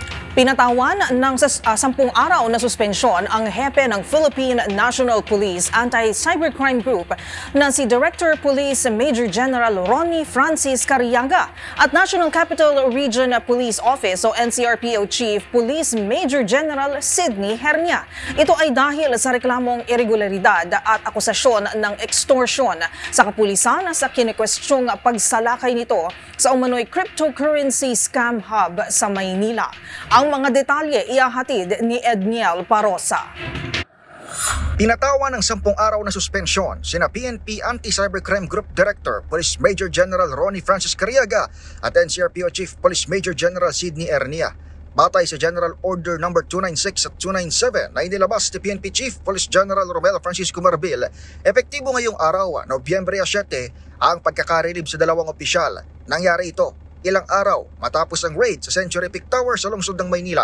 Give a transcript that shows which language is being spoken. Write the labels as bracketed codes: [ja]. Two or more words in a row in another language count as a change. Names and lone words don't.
[tl] Pinatawan ng 10 araw na suspensyon ang hepe ng Philippine National Police Anti-Cybercrime Group na si Director Police Major General Ronnie Francis Cariaga at National Capital Region Police Office o NCRPO Chief Police Major General Sidney Hernia. Ito ay dahil sa reklamong irregularidad at akusasyon ng extortion sa kapulisan sa kinikwestyong pagsalakay nito sa umano'y [en] cryptocurrency scam hub [tl] sa Maynila. Ang mga detalye ihahatid ni Edniel Parosa. Pinatawan ng 10 araw na suspensyon sina PNP Anti-Cybercrime Group Director Police Major General Ronnie Francis Cariaga at NCRPO Chief Police Major General Sidney Hernia. Batay sa General Order No. 296 at 297 na inilabas ni PNP Chief Police General Romel Francisco Marbil, epektibo ngayong araw, Nobyembre 7, ang pagkakarilib sa 2 opisyal. Nangyari ito ilang araw matapos ang raid sa Century Peak Tower sa lungsod ng Maynila.